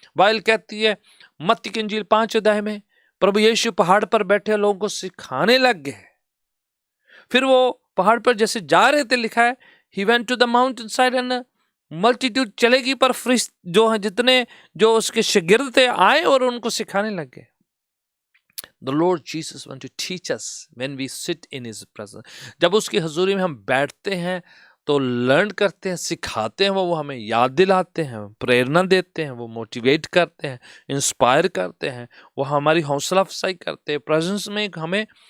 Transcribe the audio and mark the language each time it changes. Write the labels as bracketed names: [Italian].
[Hindi] Bible कहती है मत्ती की इंजील 5 अध्याय में, प्रभु यीशु पहाड़ पर बैठे लोगों को सिखाने लग गए। फिर वो पहाड़ पर जैसे जा रहे थे, लिखा है [English] he went to the mountain side and multitude [Hindi] चलेगी, पर फरिश्ते जो है, जितने जो उसके शागिर्द थे, आए और उनको सिखाने लग गए। [English] The Lord Jesus wants to teach us when we sit in His presence. [Hindi] जब उसकी हजूरी में हम बैठते हैं तो लर्न करते हैं, सिखाते हैं, वो हमें याद दिलाते हैं, प्रेरणा देते हैं, वो मोटिवेट करते हैं, इंस्पायर करते हैं, वो हमारी हौसला अफजाई करते हैं। प्रेजेंस में हमें